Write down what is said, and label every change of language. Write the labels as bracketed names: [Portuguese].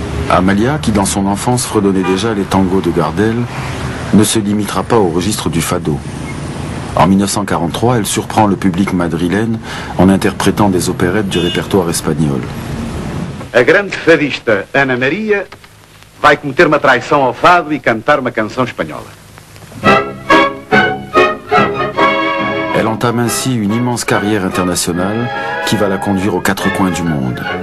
[French] Amalia, qui dans son enfance fredonnait déjà les tangos de Gardel, ne se limitera pas au registre du fado. En 1943, elle surprend le public madrilène en interprétant des opérettes du répertoire espagnol. [Portuguese] A grande fadista Ana Maria vai cometer uma traição ao fado e cantar uma canção espanhola. [French] Elle entame ainsi une immense carrière internationale qui va la conduire aux 4 coins du monde.